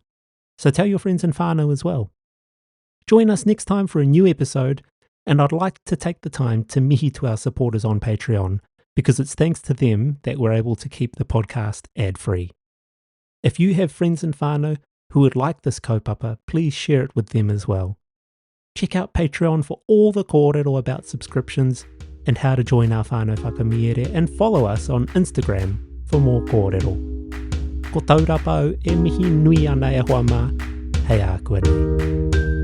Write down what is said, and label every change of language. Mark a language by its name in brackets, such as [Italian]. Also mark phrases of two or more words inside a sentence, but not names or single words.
[English] So tell your friends and whānau as well. Join us next time for a new episode, and I'd like to take the time to mihi to our supporters on Patreon, because it's thanks to them that we're able to keep the podcast ad-free. If you have friends and whānau who would like this kaupapa, please share it with them as well. Check out Patreon for all the kōrero about subscriptions and how to join our [Māori] whānau whakamiere, [English] and follow us on Instagram for more kōrero. [Māori] Ko Taurapa au e mihi nui ana e hoa mā, hei a kua nei.